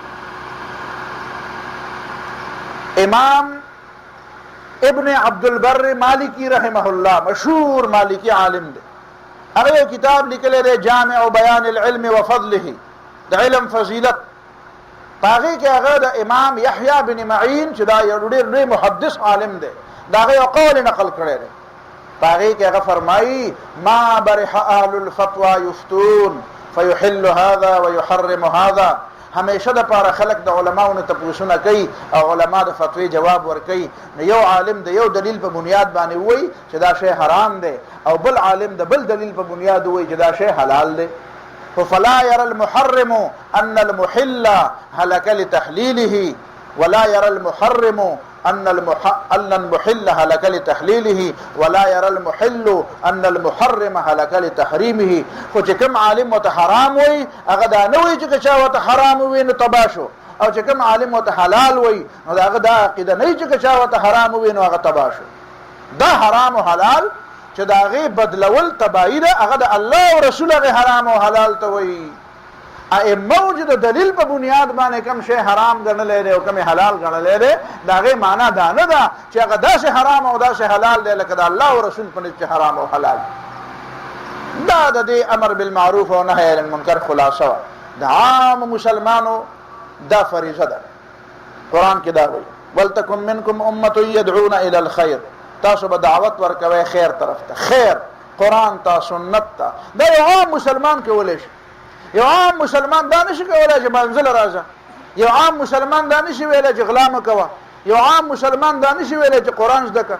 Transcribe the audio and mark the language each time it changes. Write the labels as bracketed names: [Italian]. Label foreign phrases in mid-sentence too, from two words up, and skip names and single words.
[Pashto] امام ابن عبدالبر مالکی [Arabic] رحمه الله [Pashto] مشهور مالکی عالم دی، هغه یو کتاب لیکلی دی جامع بیان العلم وفضله، د علم فضیلت. په هغې کې هغه د امام یحیی بن معین چې دا یو ډېر لوی محدث عالم دی، د هغه یو قول نقل کړی دی. په هغې کې هغه فرمایي [Arabic] ما برح اهل الفتوى یفتون فیحل هذا ویحرم هذا. [Pashto] همیشه د پاره خلق د علماو نه تپوسونه کوي او علما د فتوی جواب ورکوي. نو یو عالم د یو دلیل په بنیاد باندې وایي چې دا شی حرام دی، او بل عالم د بل دلیل په بنیاد وایي چې دا شی حلال دی. [Arabic] فلا يرى المحرم ان المحل هلك لتحليله، ولا يرى المحرم ان المحل هلك لتحليله، ولا يرى المحل ان المحرم هلك لتحريمه. [Pashto] خو چې کوم عالم وته حرام وي هغه دا نه وي چې چا وته حرام وي نو تباه شو، او چې کوم عالم وته حلال وي نو هغه دا عقیده نه چې چا وته حرام وي نو هغه تباه شو. دا حرام او حلال چې دا هغې بدلول تباهي ده، هغه د الله او رسول هغې حرام او حلال ته وایي. ائمه چې د دلیل په بنیاد باندې کوم شی حرام ګڼلی دی او کوم حلال ګڼلی دی، د هغې معنا دا نه ده چې هغه داسې حرام او داسې حلال دی لکه د الله او رسول په نسبت حرام او حلال. دا د دې [Arabic] امر بالمعروف او نهی عن المنکر [Pashto] خلاصه وه. د عام مسلمانو دا فریضه ده قرآن کې دا وایي [Arabic] ولتکن منکم امة يدعون الى الخير، [Pashto] تاسو به دعوت ورکوي خیر طرف ته، خیر قرآن ته سنت ته. دا یو عام مسلمان کولی شي. یو عام مسلمان دا نشي کولی چې منزل راځه، یو عام مسلمان دا نشي ویلی چې غلا مه کوه، یو عام مسلمان دا نشي ویلی چې قرآن زده که.